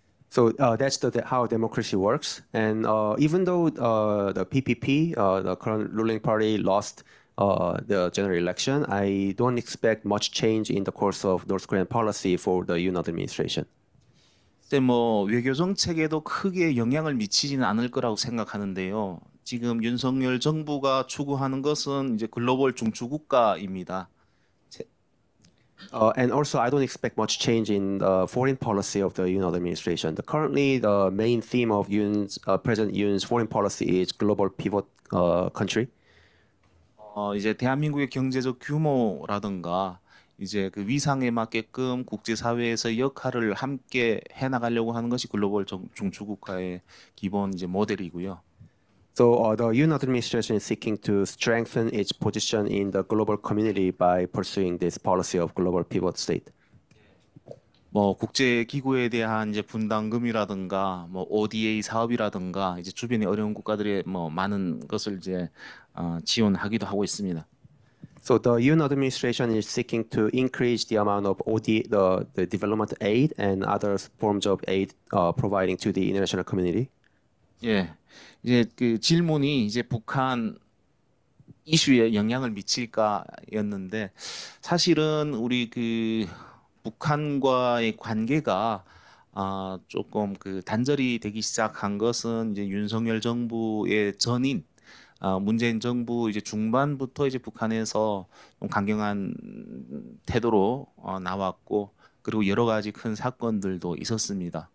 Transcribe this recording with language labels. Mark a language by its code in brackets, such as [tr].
[en] So that's how democracy works. And even though the PPP, the current ruling party, lost the general election, I don't expect much change in the course of North Korean policy for the Yoon administration. [ko] 근데 뭐 외교 정책에도 크게 영향을 미치지는 않을 거라고 생각하는데요. 지금 윤석열 정부가 추구하는 것은 이제 글로벌 중추국가입니다. [en] And also, I don't expect much change in the foreign policy of the Yoon administration. Currently, the main theme of President Yoon's foreign policy is global pivot country. [ko] 이제 대한민국의 경제적 규모라든가 이제 그 위상에 맞게끔 국제사회에서 역할을 함께 해나가려고 하는 것이 글로벌 중추국가의 기본 이제 모델이고요. [en] So the Yoon administration is seeking to strengthen its position in the global community by pursuing this policy of global pivot state. [ko] 뭐 국제 기구에 대한 이제 분담금이라든가 뭐 ODA 사업이라든가 이제 주변의 어려운 국가들의 뭐 많은 것을 이제 지원하기도 하고 있습니다. [en] So the Yoon administration is seeking to increase the amount of the development aid and other forms of aid providing to the international community. [ko] 예, 이제 그 질문이 이제 북한 이슈에 영향을 미칠까였는데 사실은 우리 그 북한과의 관계가 조금 그 단절이 되기 시작한 것은 이제 윤석열 정부의 전인 문재인 정부 이제 중반부터 이제 북한에서 좀 강경한 태도로 나왔고 그리고 여러 가지 큰 사건들도 있었습니다.